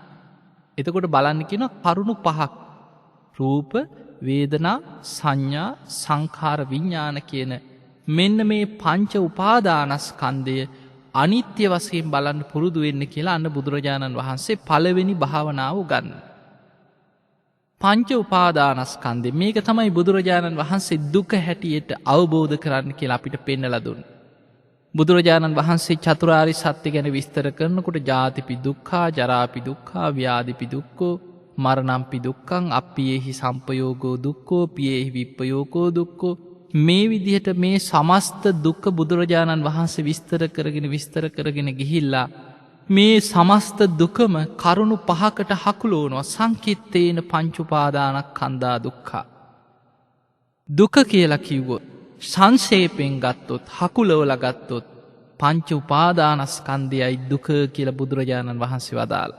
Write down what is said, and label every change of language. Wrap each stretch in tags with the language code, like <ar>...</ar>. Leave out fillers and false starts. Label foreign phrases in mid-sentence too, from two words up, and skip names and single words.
<si>එතකොට බලන්න කියන කරුණු පහක් රූප වේදනා සංඥා සංඛාර විඤ්ඤාණ කියන මෙන්න මේ පංච උපාදානස්කන්ධය අනිත්‍ය වශයෙන් බලන්න පුරුදු වෙන්න කියලා අන්න බුදුරජාණන් වහන්සේ පළවෙනි භාවනාව උගන්වනවා. පංච උපාදානස්කන්ධය මේක තමයි බුදුරජාණන් වහන්සේ දුක හැටියට අවබෝධ කරන්න කියලා අපිට පෙන්නලා දුන්නේ. බුදුරජාණන් වහන්සේ චතුරාර්ය සත්‍ය ගැන විස්තර කරනකොට</si> <pi>ජාතිපි දුක්ඛා ජරාපි දුක්ඛා ව්‍යාධිපි දුක්ඛෝ මරණම්පි දුක්ඛං අප්පියේහි සම්පයෝගෝ දුක්ඛෝ පියේහි විප්පයෝගෝ දුක්ඛෝ</pi> <si>මේ විදිහට මේ සමස්ත දුක්ඛ බුදුරජාණන් වහන්සේ විස්තර කරගෙන ගිහිල්ලා මේ සමස්ත දුකම කරුණු පහකට හකුලෝනවා.</si> <pi>සංකිත්තේන පංච උපාදානස්කන්ධා දුක්ඛා.</pi> <si>දුක කියලා කිව්වොත් සංක්ෂේපයෙන් ගත්තොත් හකුලවලා ගත්තොත් පංච උපාදානස්කන්ධයයි දුක කියලා බුදුරජාණන් වහන්සේ වදාළා.</si>